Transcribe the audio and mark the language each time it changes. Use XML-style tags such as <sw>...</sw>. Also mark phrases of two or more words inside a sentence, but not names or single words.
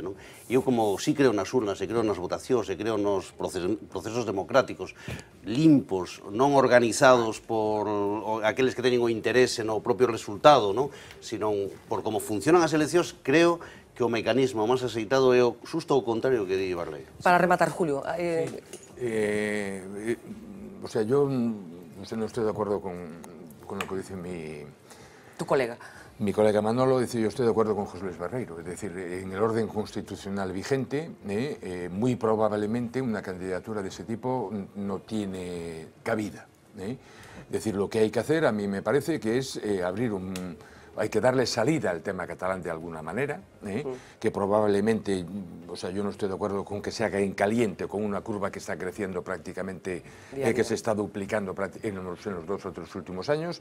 <gl>Eu, como sí creo nas urnas, e creo nas votacións, e creo nos procesos democráticos limpos, non organizados por aqueles que teñen o interese no propio resultado, sino por como funcionan as eleccións, creo que o mecanismo máis aceitado é xusto o contrario que di Barreiro. Para rematar, Julio.</gl> <es>O sea, yo no estoy de acuerdo con lo que dice tu colega. Mi colega Manolo dice, yo estoy de acuerdo con José Luis Barreiro, es decir, en el orden constitucional vigente, muy probablemente una candidatura de ese tipo no tiene cabida. Es decir, lo que hay que hacer, a mí me parece que es abrir hay que darle salida al tema catalán de alguna manera, que probablemente, o sea, yo no estoy de acuerdo con que se haga en caliente, con una curva que está creciendo prácticamente, que se está duplicando en los 2 o 3 últimos años.</es>